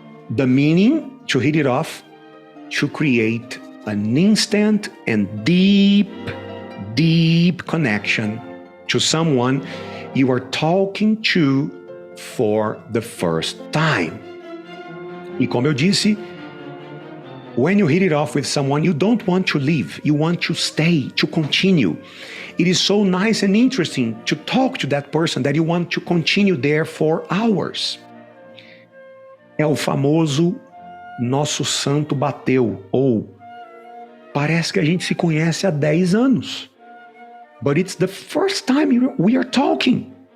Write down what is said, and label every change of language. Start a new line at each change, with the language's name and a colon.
English: The meaning to hit it off, to create an instant and deep connection to someone you are talking to for the first time.
Portuguese: E como eu disse,
English: When you hit it off with someone, you don't want to leave. You want to stay, to continue. It is so nice and interesting to talk to that person that you want to continue there for hours.
Portuguese: É o famoso nosso santo bateu, ou parece que a gente se conhece há 10 anos.
English: But it's the first time we are talking.